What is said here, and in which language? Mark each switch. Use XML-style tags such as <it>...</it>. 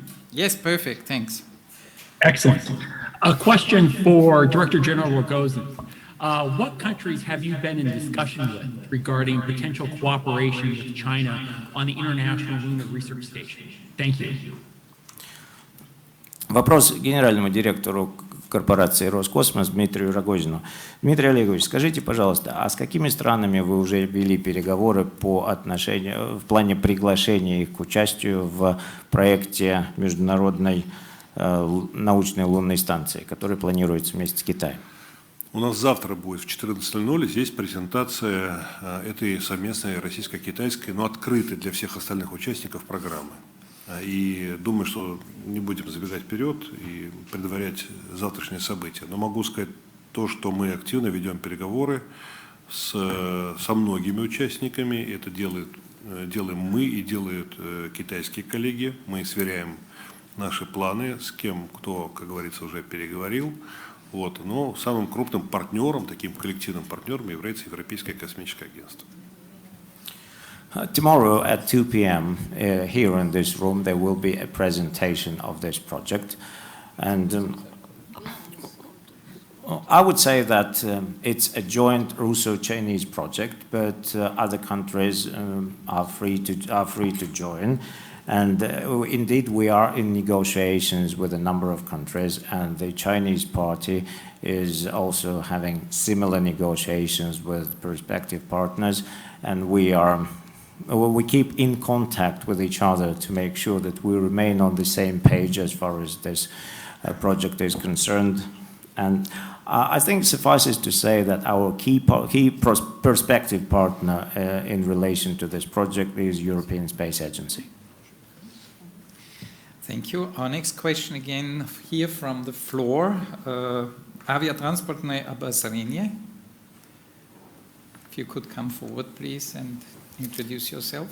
<en>Yes, perfect, thanks. Excellent. A question for Director General Rogozin. What countries have you been in discussion with regarding potential cooperation with China on the International Lunar Research Station? Thank you.</en> <ru>Вопрос генеральному директору корпорации «Роскосмос» Дмитрию Рогозину. Дмитрий Олегович, скажите, пожалуйста, а с какими странами вы уже вели переговоры в плане приглашения их к участию в проекте Международной научной лунной станции, который планируется вместе с Китаем? У нас завтра будет в 14:00 здесь презентация этой совместной российско-китайской, но открытой для всех остальных участников программы. И думаю, что не будем забегать вперед и предварять завтрашние события. Но могу сказать то, что мы активно ведем переговоры со многими участниками. Это делаем мы и делают китайские коллеги. Мы сверяем наши планы с кем, кто, как говорится, уже переговорил. Вот. Но самым крупным партнером, таким коллективным партнером является Европейское космическое агентство.</ru> <en>Tomorrow at 2 p.m. Here in this room there will be a presentation of this project, and I would say that it's a joint Russo-Chinese project, but other countries are free to join. And indeed, we are in negotiations with a number of countries, and the Chinese party is also having similar negotiations with prospective partners, and we keep in contact with each other to make sure that we remain on the same page as far as this project is concerned. And I think it suffices to say that our key prospective partner in relation to this project is European Space Agency. Thank you. Our next question again here from the floor.</en> <ru>Aviatransportное обозрение.</ru> <en>If you could come forward, please, and introduce yourself.</en>